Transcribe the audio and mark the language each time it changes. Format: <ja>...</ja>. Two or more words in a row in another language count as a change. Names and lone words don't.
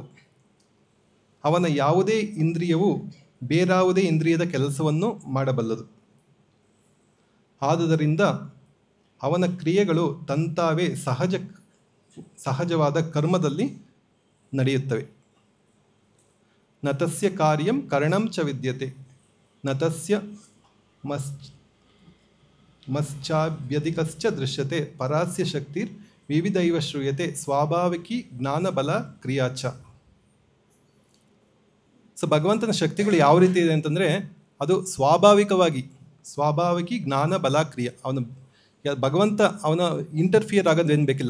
<kn>ಅವನ ಯಾವುದೇ ಇಂದ್ರಿಯವು ಬೇರಾವುದೇ ಇಂದ್ರಿಯದ ಕೆಲಸವನ್ನು ಮಾಡಬಲ್ಲದು. ಆದುದರಿಂದ ಅವನ ಕ್ರಿಯೆಗಳು ತಂತಾವೇ ಸಹಜವಾದ ಕರ್ಮದಲ್ಲಿ ನಡೆಯುತ್ತವೆ.</kn> <sa>ನತಸ್ಯ ಕಾರ್ಯಂ ಕರಣಂ ಚ ವಿದ್ಯತೆ, ನತಸ್ಯ ಮಶ್ಚಾಭ್ಯಧಿಕಶ್ಚ ದೃಶ್ಯತೆ, ಪರಾಸ್ಯ ಶಕ್ತಿರ್ ವಿವಿಧೈವ ಶ್ರೂಯತೆ ಸ್ವಾಭಾವಿಕಿ ಜ್ಞಾನಬಲ ಕ್ರಿಯಾಚ.</sa> <kn>ಸೊ ಭಗವಂತನ ಶಕ್ತಿಗಳು ಯಾವ ರೀತಿ ಇದೆ ಅಂತಂದರೆ ಅದು</kn> <sa>ಸ್ವಾಭಾವಿಕಿ ಜ್ಞಾನ ಬಲ ಕ್ರಿಯೆ.</sa> <kn>ಭಗವಂತ ಅವನ ಇಂಟರ್ಫಿಯರ್ ಆಗೋದು ಏನು ಬೇಕಿಲ್ಲ.</kn>